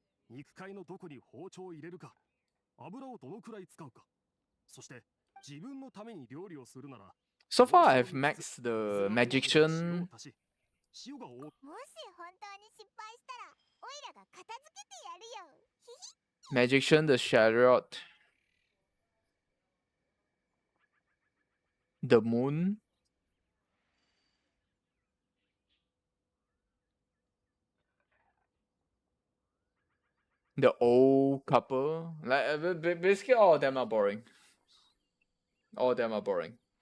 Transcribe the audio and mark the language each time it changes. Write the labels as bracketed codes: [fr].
[ja] 肉塊のどこに包丁を入れるか、油をどのくらい使うか、そして自分のために料理をするなら。 [en] So far, I've maxed the magician. [ja] もし本当に失敗したら、オイラが片付けてやるよ。 [en] Magician, the chariot, the moon. The old couple, like basically all of them are boring. All of them are boring.